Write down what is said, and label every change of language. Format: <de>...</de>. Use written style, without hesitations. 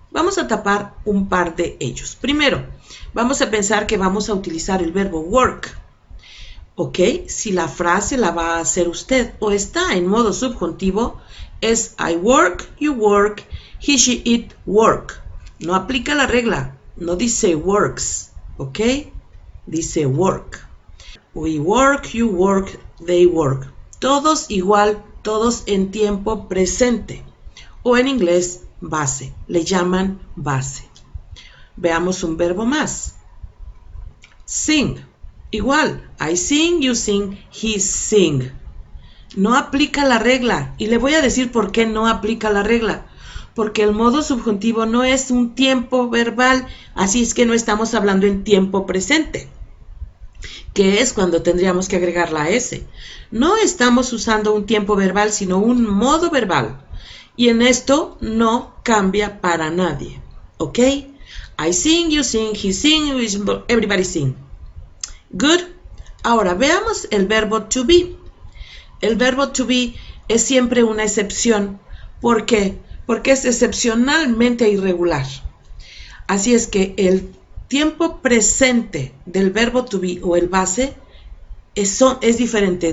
<es>Vamos a tapar un par de ellos. Primero, vamos a pensar que vamos a utilizar el verbo work. ¿Ok? Si la frase la va a hacer usted o está en modo subjuntivo, es</es> <en>I work, you work, he, she, it, work.</en> <es>No aplica la regla, no dice works, ¿ok? Dice work.</es> <en>We work, you work, they work.</en> <es>Todos igual, todos en tiempo presente. O en inglés, base. Le llaman base. Veamos un verbo más. Sing.</es> <en>Igual, I sing, you sing, he sing.</en> <es>No aplica la regla. Y le voy a decir por qué no aplica la regla. Porque el modo subjuntivo no es un tiempo verbal, así es que no estamos hablando en tiempo presente, que es cuando tendríamos que agregar la S. No estamos usando un tiempo verbal, sino un modo verbal. Y en esto no cambia para nadie. ¿Ok?</es> <en>I sing, you sing, he sing, everybody sing. Good.</en> <es>Ahora veamos el verbo to be. El verbo to be es siempre una excepción. ¿Por qué? Porque es excepcionalmente irregular. Así es que el tiempo presente del verbo to be o el base es diferente.</es>